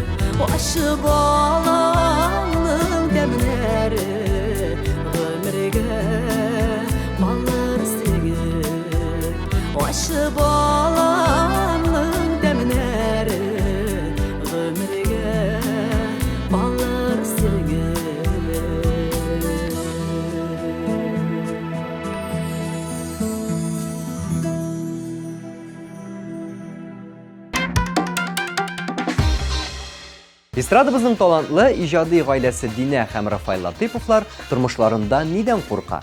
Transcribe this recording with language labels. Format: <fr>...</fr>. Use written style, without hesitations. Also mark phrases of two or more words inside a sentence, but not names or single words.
<tt>Aşı balanın demleri ömürge kalır singip. Aşı balanın demleri ömürge kalır singip. Эстрадабызның талантлы иҗади гаиләсе Динә һәм Рафаил Латыйповлар тормышларында нидән курка?</tt>